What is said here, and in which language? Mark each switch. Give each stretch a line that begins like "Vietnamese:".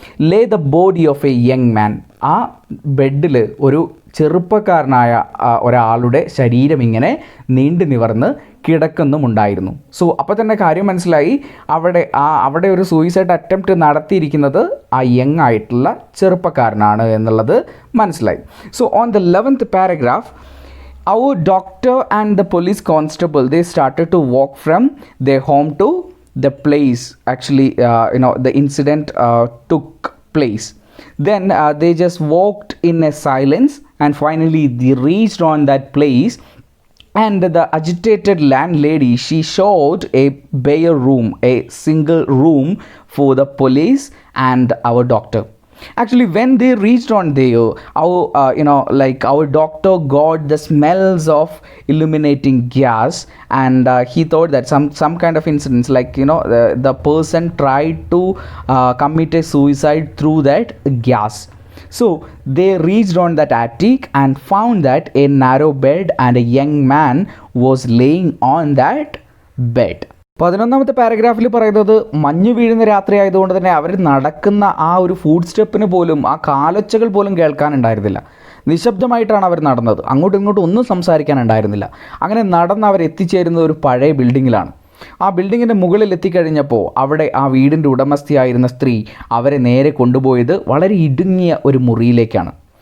English: lay the body of a young man,
Malayalam: ആ ബെഡിൽ ഒരു ചെറുപ്പക്കാരനായ ഒരാളുടെ ശരീരം ഇങ്ങനെ നീണ്ടു നിവർന്ന് കിടക്കുന്നുമുണ്ടായിരുന്നു. സോ അപ്പോൾ തന്നെ കാര്യം മനസ്സിലായി, അവിടെ ഒരു സൂയിസൈഡ് അറ്റംപ്റ്റ് നടത്തിയിരിക്കുന്നത് ആ യങ് ആയിട്ടുള്ള ചെറുപ്പക്കാരനാണ് എന്നുള്ളത് മനസ്സിലായി.
English: So on the 11th paragraph, our doctor and the police constable, they started to walk from their home to the place actually the incident took place. Then they just walked in a silence and finally they reached on that place. And the agitated landlady, she showed a bare room, a single room for the police and our doctor. Actually, when they reached on there, our doctor got the smells of illuminating gas, and he thought that some kind of incidents, like the person tried to commit a suicide through that gas. So they reached on that attic and found that a narrow bed and a young man was laying on that bed.
Malayalam: 11th പാരഗ്രാഫിൽ പറയുന്നത്, മഞ്ഞ് വീഴുന്ന രാത്രി ആയതുകൊണ്ട് തന്നെ അവർ നടക്കുന്ന ആ ഒരു food സ്റ്റെപ്പിന് പോലും, ആ കാലൊച്ചകൾ പോലും കേൾക്കാനുണ്ടായിരുന്നില്ല. നിശബ്ദമായിട്ടാണ് അവർ നടന്നത്, അങ്ങോട്ടും ഇങ്ങോട്ടും ഒന്നും സംസാരിക്കാനുണ്ടായിരുന്നില്ല. അങ്ങനെ നടന്ന് അവർ എത്തിച്ചേരുന്നത് ഒരു പഴയ ബിൽഡിങ്ങിലാണ്. ആ ബിൽഡിങ്ങിൻ്റെ മുകളിൽ എത്തിക്കഴിഞ്ഞപ്പോൾ അവിടെ ആ വീടിൻ്റെ ഉടമസ്ഥയായിരുന്ന സ്ത്രീ അവരെ നേരെ കൊണ്ടുപോയത് വളരെ ഇടുങ്ങിയ ഒരു മുറിയിലേക്കാണ്.